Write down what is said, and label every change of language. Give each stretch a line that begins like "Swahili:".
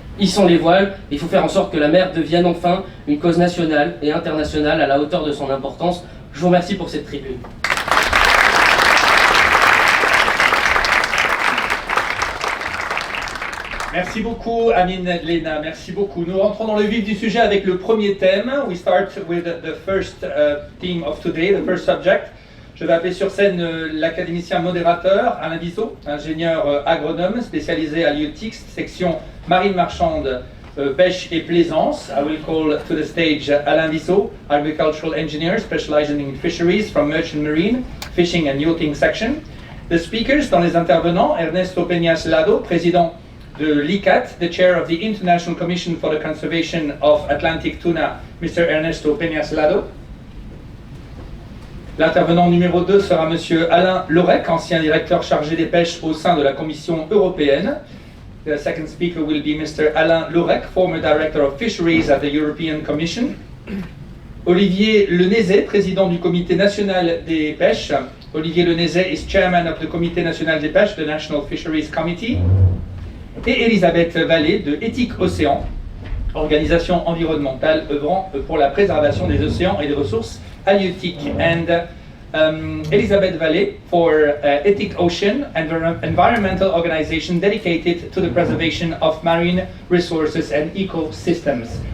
French: Hissons les voiles, il faut faire en sorte que la mer devienne enfin une cause nationale et internationale à la hauteur de son importance. Je vous remercie pour cette tribune. Merci beaucoup, Amine Lena. Merci beaucoup. Nous rentrons dans le vif du sujet avec le premier thème.
English: We start with the first theme of today, the first subject.
French: Je vais appeler sur scène l'académicien modérateur Alain Vissot, ingénieur agronome spécialisé à l'IETIX, section marine marchande, pêche et plaisance.
English: I will call to the stage Alain Vissot, agricultural engineer specializing in fisheries from merchant marine, fishing and yachting section. The speakers,
French: dans les intervenants,
English: Ernesto Peñas Lado,
French: président de l'ICAT,
English: the chair of the International Commission for the Conservation of Atlantic Tuna, Mr. Ernesto Peñas Lado.
French: L'intervenant numéro 2 sera M. Alain Lorec, ancien directeur chargé des pêches au sein de la Commission européenne.
English: The second speaker will be Mr. Alain Lorec, former director of fisheries at the European Commission.
French: Olivier Lenezet, président du Comité national des pêches.
English: Olivier Lenezet is chairman of the Comité national des pêches, the National Fisheries Committee.
French: Et Elisabeth Vallée de Éthique Océan, organisation environnementale œuvrant pour la préservation des océans et des ressources halieutiques.
English: And Elisabeth Vallée for Ethic Ocean, environmental organization dedicated to the preservation of marine resources and ecosystems.